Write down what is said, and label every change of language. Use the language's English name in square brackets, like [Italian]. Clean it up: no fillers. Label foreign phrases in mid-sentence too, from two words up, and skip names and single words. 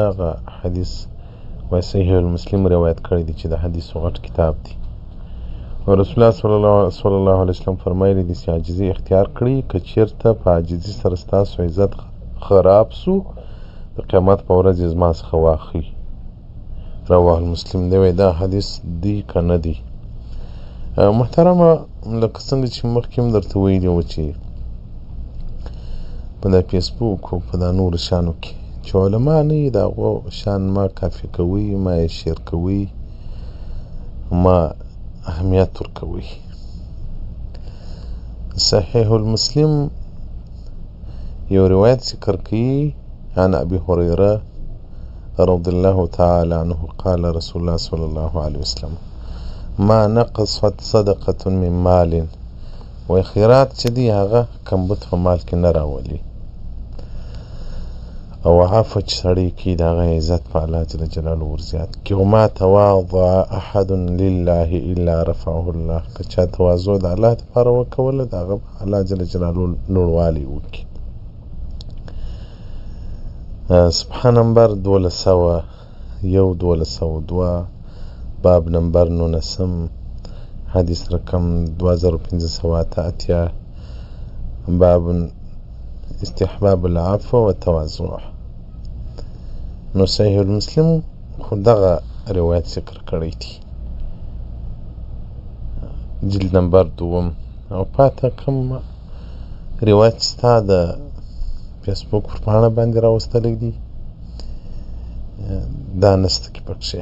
[Pashto] هغه حدیث وایي صحیح المسلم روایت کړی دی چې د حدیثو غټ کتاب دی. او رسول الله [Arabic] صلی الله علیه وسلم [Pashto] فرمایلی دي چې عاجزي اختیار کړئ، که چېرته په عاجزي سره ستاسو عزت خراب سو د قیامت په ورځ یې زما څخه واخلئ. [Arabic] رواه المسلم [Pashto] دی. وایي دا حدیث دی که نه دی؟ محترمه، لکه څنګه چې مخکې هم درته ویلي وو چې په دا فیسبوک او په دا نورو شیانو کې چې علما نه وي، د هغو شیان ما کافي کوئ، ما یې شیر کوئ، ما اهمیت ورکوئ. [Arabic] صحیح المسلم [Pashto] یو روایت ذکر کوي [Arabic] عن ابي هريره رضي الله تعالى عنه قال رسول الله صلى الله عليه وسلم ما نقصت صدقة من مال. [Pashto] وی خیرات چې دی هغه کمبود په مال کې نه راولي، او عفو چې سړی کوي د هغه عزت په [Arabic] الله جل جلاله [Pashto] ورزیات کړي. [Arabic] وما تواضع احد لله الا رفعه الله. [Pashto] که چا تواضع د الله دپاره وکوله د هغه [Arabic] الله جل جلاله [Pashto] لوړوالی وکړي. سبحه نمبر 1202 باب نمبر 19 حدیث رقم 2588 باب استحباب العفو والتواضع. نو صحیح المسلم خو دغه روایت ذکر کړی دی، جلد نمبر 2. او پاته کوم روایت چې ستا د فیسبوک پر پاڼه باندې راوستلی دی دا نسته کې پکښې.